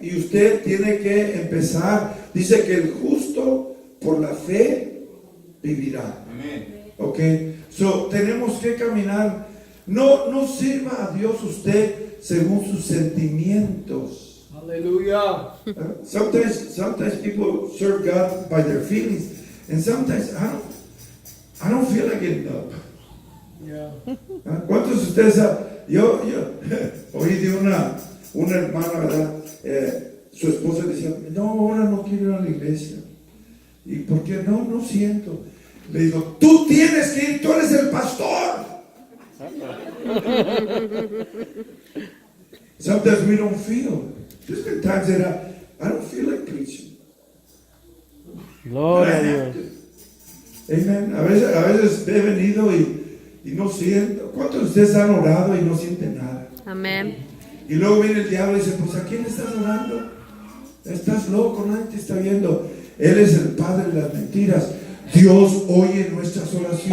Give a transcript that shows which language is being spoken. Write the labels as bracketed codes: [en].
[es] Y usted tiene que empezar. Dice que el justo por la fe vivirá. Amén. Ok. So, tenemos que caminar. No sirva a Dios usted según sus sentimientos. Aleluya. [en] Sometimes people serve God by their feelings. And sometimes I don't feel like getting up. Yeah. [es] ¿Cuántos de ustedes yo oí de una hermana, ¿verdad? Su esposa decía, no, ahora no quiero ir a la iglesia. ¿Y por qué? No siento. Le digo, tú tienes que ir, tú eres el pastor. [en] Sometimes we don't feel. There's been times that I don't feel like preaching. [es] Gloria a Dios. Amen. A veces he venido y no siento. ¿Cuántos de ustedes han orado y no sienten nada? Amén. Y luego viene el diablo y dice, pues ¿a quién estás orando? Estás loco, nadie te está viendo. Él es el padre de las mentiras. Dios oye nuestras oraciones.